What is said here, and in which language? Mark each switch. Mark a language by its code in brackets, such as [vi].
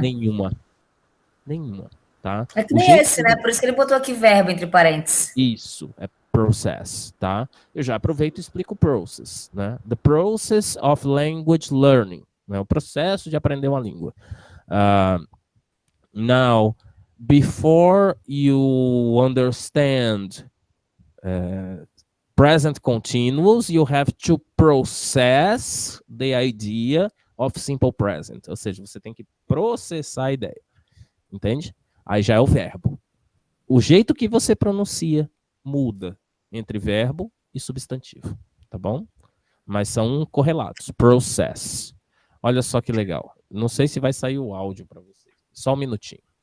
[pt] Nenhuma. Nenhuma, tá? É que O nem jeito esse, né? Por isso que ele botou aqui verbo entre parênteses. Isso, é process, tá? Eu já aproveito e explico o process, né? [en] The process of language learning, [pt] né? O processo de aprender uma língua. [en] Now, before you understand present continuous, you have to process the idea of simple present. [pt] Ou seja, você tem que processar a ideia. Entende? Aí já é o verbo. O jeito que você pronuncia muda entre verbo e substantivo, tá bom? Mas são correlatos. Process. Olha só que legal. Não sei se vai sair o áudio para vocês. Só um minutinho.